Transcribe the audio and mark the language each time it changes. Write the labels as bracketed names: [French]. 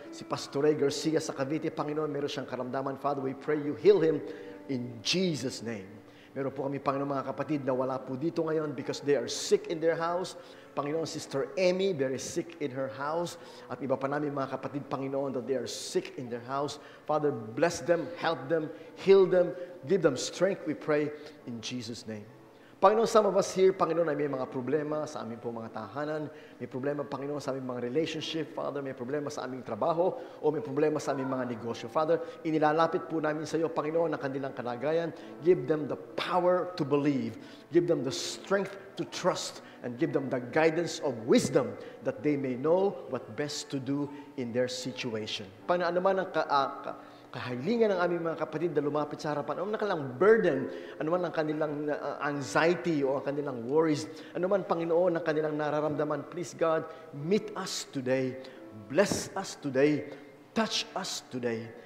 [Filipino] Si Pastor Ray Garcia sa Cavite, Panginoon, meron siyang karamdaman. [English] Father, we pray you heal him in Jesus' name. [Filipino] Meron po kami, Panginoon, mga kapatid na wala po dito ngayon [English] because they are sick in their house. Panginoon, Sister Emmy, very sick in her house. [Filipino] At iba pa namin mga kapatid, [English] Panginoon, that they are sick in their house. Father, bless them, help them, heal them, give them strength, we pray in Jesus' name. [Filipino] Panginoon, [English] some of us here, [Filipino] Panginoon, ay may mga problema sa aming po mga tahanan. May problema, Panginoon, sa aming mga relationship. Father, may problema sa aming trabaho o may problema sa aming mga negosyo. Father, inilalapit po namin sa iyo, Panginoon, ang kanilang kalagayan. [English] Give them the power to believe. Give them the strength to trust. And give them the guidance of wisdom that they may know what best to do in their situation. [Filipino] Panginoon, ano man ang kahilingan ng aming mga kapatid na lumapit sa harapan, ano man kanilang burden, ano man ang kanilang anxiety o ang kanilang worries, ano man, Panginoon, ang kanilang nararamdaman, [English] please God, meet us today, [Filipino] bless us today, touch us today.